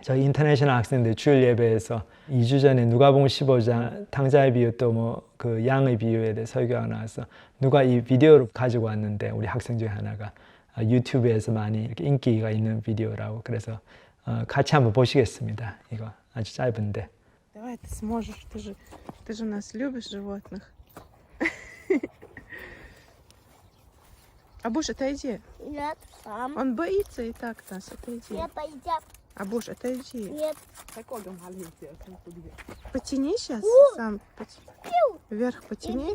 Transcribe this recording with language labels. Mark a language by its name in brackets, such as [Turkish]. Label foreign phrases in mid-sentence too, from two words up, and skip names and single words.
[Korean] 저희 인터내셔널 학생들 주일 예배에서 2주 전에 누가복음 15장 탕자의 비유 또 그 양의 비유에 대해 설교가 나와서 누가 이 비디오를 가지고 왔는데 우리 학생 중에 하나가 유튜브에서 많이 이렇게 인기가 있는 비디오라고 그래서 같이 한번 보시겠습니다. 이거 아주 짧은데. [Russian] Давай, ты сможешь, ты же нас любишь животных. Абуш, отойди. Нет, сам. Он боится и так нас. Отойди. Нет, пойдем. Абуш, отойди. Нет. Потяни сейчас. Сам вверх потяни.